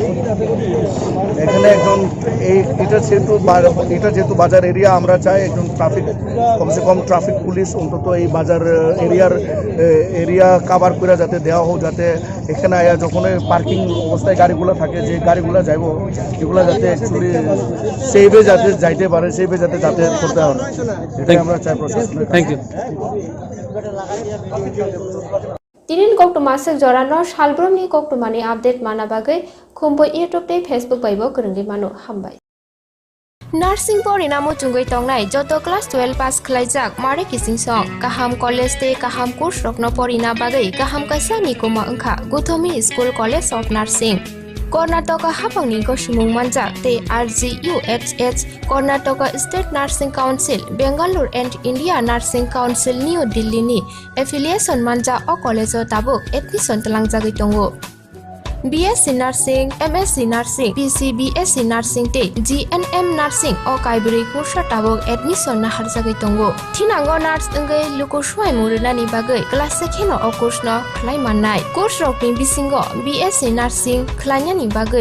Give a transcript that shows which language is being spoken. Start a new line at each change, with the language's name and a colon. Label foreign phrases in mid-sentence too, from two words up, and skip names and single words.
Bangla: এখানে একজন এটা যেহেতু বাজার এরিয়া আমরা চাই একজন ট্রাফিক কমসে কম
English: traffic police
Bangla: অন্তত এই বাজার
English: area cover
Bangla: করে যাতে দেওয়া হোক যাতে এখানে আয়া যখন পার্কিং অবস্থায় গাড়িগুলো থাকে যে গাড়িগুলো যাইব এগুলো যাতে অ্যাকচুয়ালি সেইভে যাতে যাইতে পারে সেইভে যাতে যাতায়াত করতে হবে এটাই আমরা চাই প্রশাসন
English: thank you
Kok Borok: Tinin koktu masuk jorano salbrum ni koktu mani update mana bagai kumpo YouTube te Facebook baibo kerenggi manu hambai. Nursing pori namu chungoi tongnai joto class 12 pass khlaijak mare kising song kaham college te kaham course rokno pori na bagai kaham kaisa ni koma angkha Gothomi School College of Nursing. Karnataka hapangni gosimung manjak te RGUHH Karnataka State Nursing Council Bangalore and India Nursing Council New Delhi ni affiliation manja o college o tabuk admission talangjagoi tongo BSc Nursing, MSc Nursing, PCBSc Nursing te GNM Nursing o kaibri kursa tabuk admission na harjagai tongo thinango nurse engai luko swai murina ni bagai class sekheno o course no khlai mannai course rokni bisingo BSc Nursing khlanya ni bagai